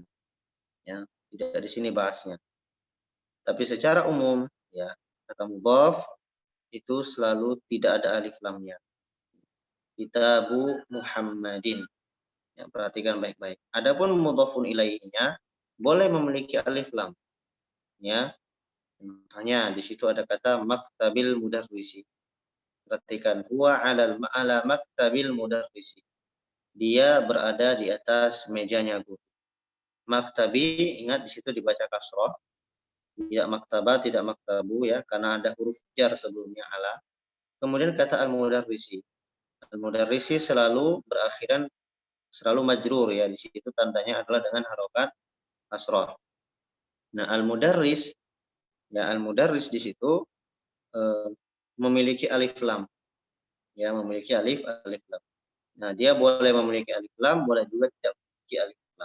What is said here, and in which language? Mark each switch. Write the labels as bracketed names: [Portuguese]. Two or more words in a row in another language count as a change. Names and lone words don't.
[Indonesian] Ya, tidak di sini bahasnya. Tapi secara umum, ya, kata mudhaf itu selalu tidak ada alif lamnya. [Arabic] كتاب محمد. [Indonesian] Ya, perhatikan baik-baik. Adapun mudhafun ilaihinya boleh memiliki alif lam. Ya. Misalnya di situ ada kata [Arabic] مكتب المدرس. [Indonesian] Perhatikan [Arabic] هو على مكتب المدرس. [Indonesian] Dia berada di atas mejanya guru. Maktabi, ingat di situ dibaca kasroh. Tidak maktaba, tidak maktabu ya, karena ada huruf jar sebelumnya ala. Kemudian kata al-mudarrisi. Al-mudarrisi selalu berakhiran selalu majrur ya, di situ tandanya adalah dengan harokat kasroh. Nah, al-mudarris ya, al-mudarris di situ memiliki alif lam. Ya, memiliki alif lam. Nah, dia boleh memiliki alif lam, boleh juga tidak memiliki alif lam.